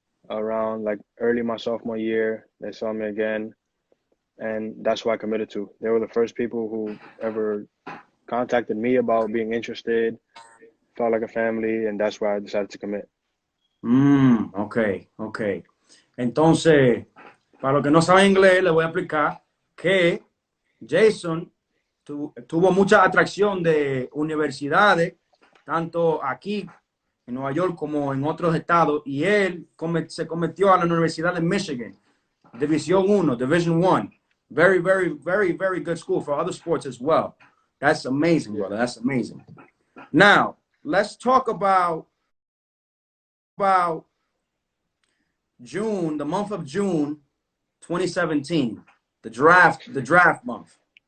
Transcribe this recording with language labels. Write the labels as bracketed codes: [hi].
[en] Around like early my sophomore year, they saw me again, and that's why I committed to. They were the first people who ever contacted me about being interested, felt like a family, and that's why I decided to commit. Okay. [es] Entonces, para los que no saben inglés, les voy a explicar que Jason tuvo mucha atracción de universidades, tanto aquí en Nueva York como en otros estados, y él se convirtió a la Universidad de Michigan. División Uno, [en] Division One. Very, very, very, very good school for other sports as well. That's amazing, brother. That's amazing. Now, let's talk about June, the month of June 2017, the draft month.